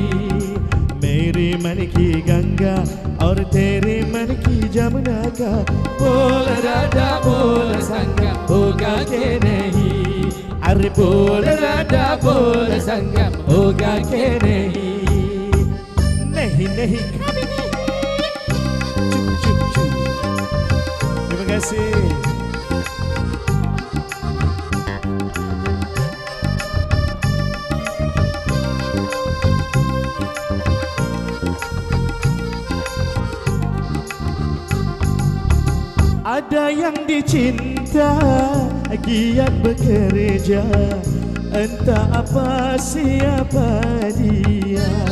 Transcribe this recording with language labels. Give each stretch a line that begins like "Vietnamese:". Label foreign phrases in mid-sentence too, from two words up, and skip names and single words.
Hindi: मेरे मन की गंगा और तेरे मन की जमुना का बोल राजा बोल संगम होगा कि नहीं। अरे बोल राजा बोल संगम होगा कि नहीं। नहीं नहीं कभी नहीं। चुप चुप चुप।
Indonesian: Terima kasih. Ada yang dicinta giat bekerja, entah apa siapa dia.